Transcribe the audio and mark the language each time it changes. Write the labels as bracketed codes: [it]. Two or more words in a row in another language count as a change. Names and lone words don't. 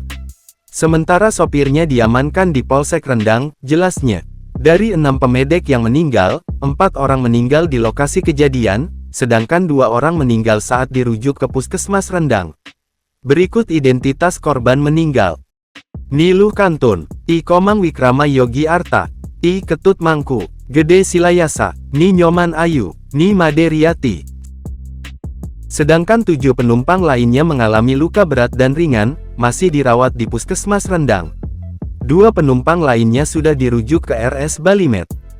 [id] Sementara sopirnya diamankan di Polsek Rendang, jelasnya. Dari 6 pemedek yang meninggal, 4 orang meninggal di lokasi kejadian, sedangkan 2 orang meninggal saat dirujuk ke Puskesmas Rendang. Berikut identitas korban meninggal. Niluh Kantun, I Komang Wikrama Yogi Arta, I Ketut Mangku, Gede Silayasa, Ni Nyoman Ayu, Ni Maderiati. Sedangkan 7 penumpang lainnya mengalami luka berat dan ringan, masih dirawat di Puskesmas Rendang. 2 penumpang lainnya sudah dirujuk ke RS Balimed.